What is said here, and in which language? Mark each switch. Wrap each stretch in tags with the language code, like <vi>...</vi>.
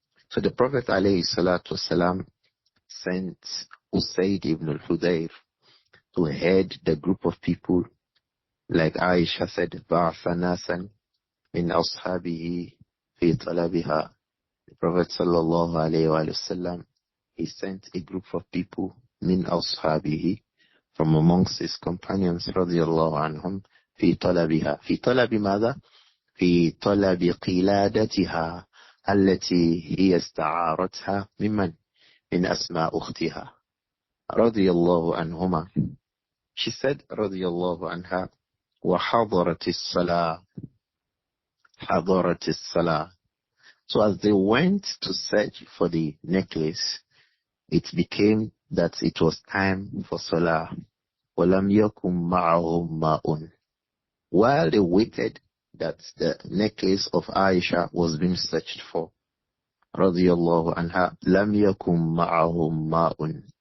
<en>So the Prophet ﷺ sent Usayd ibn al-Hudayr to head the group of people, like Āishah said,</en> <ar>بَعْثَ نَاسًا مِنْ أَصْحَابِهِ فِي طَلَبِهَا.</ar> <en>The Prophet ﷺ, he sent a group of people</en> <ar>min ashabihi,</ar> <en>from amongst his companions radiyallahu anhum,</en> <ar>fi talabiha. Fi talabi ماذا? في طلب قلادتها التي هي استعارتها ممن؟ من أسماء أختها رضي الله عنهما.</ar> <en>She said</en> <ar>رضي الله عنها وحضرت الصلاة. حضرت الصلاة.</ar> <en>So as they went to search for the necklace, it became that it was time for Salah.</en> <ar>وَلَمْ يَكُمْ مَعَهُمْ مَاءٌ.</ar> <en>While they waited that the necklace of Āishah was being searched for, radiyallahu anha,</en> <ar>لَمْ يَكُمْ مَعَهُمْ مَاءٌ.</ar>